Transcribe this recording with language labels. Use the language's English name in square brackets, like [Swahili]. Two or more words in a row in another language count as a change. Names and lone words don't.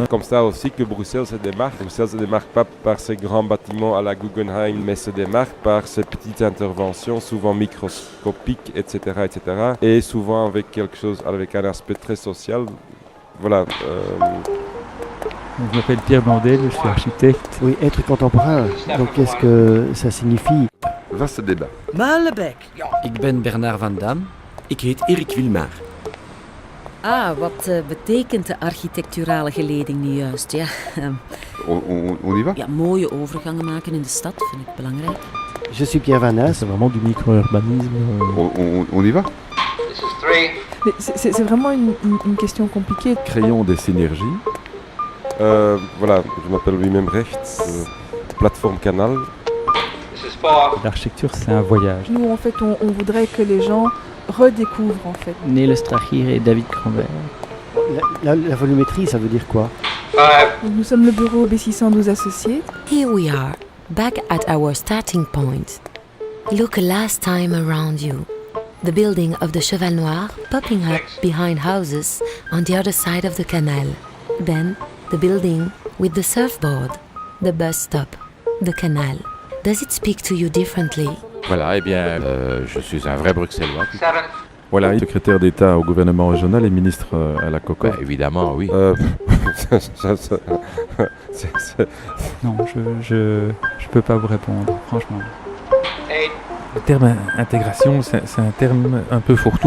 [French] C'est comme ça aussi que Bruxelles se démarque. Bruxelles se démarque pas par ses grands bâtiments à la Guggenheim, mais se démarque par ses petites interventions, souvent microscopiques, etc., etc. Et souvent avec quelque chose, avec un aspect très social. Voilà. Je m'appelle Pierre Blondel, je suis architecte. Oui, être contemporain, donc qu'est-ce que ça signifie? Vaste débat. [Dutch] Muilenbeek. Ja. Ik ben Bernard Van Dam. Ik heet Erik Wilmar. Wat betekent de architecturale geleding nu juist? Ja, [French] On y va? [Dutch] ja, mooie overgangen maken in de stad vind ik belangrijk. [French] Je suis Pierre Van As. C'est vraiment du micro-urbanisme. On y va? Mais c'est vraiment une question compliquée. Créons des synergies. Voilà, je m'appelle Wim Embrecht, plateforme Canal. L'architecture, c'est un voyage. Nous, en fait, on voudrait que les gens redécouvrent, en fait. Neil Strachir et David Crambert. La volumétrie, ça veut dire quoi? Donc, nous sommes le bureau B612 Associés. [English] Here we are, back at our starting point. Look a last time around you. The building of the Cheval Noir popping up behind houses on the other side of the canal. Then the building with the surfboard, the bus stop, the canal. Does it speak to you differently? [French] Voilà, eh bien, je suis un vrai Bruxellois. Voilà, secrétaire d'État au gouvernement régional et ministre à la COCO. Bah, évidemment, oui. Non, je peux pas vous répondre, franchement. Le terme intégration, c'est un terme un peu fourre-tout.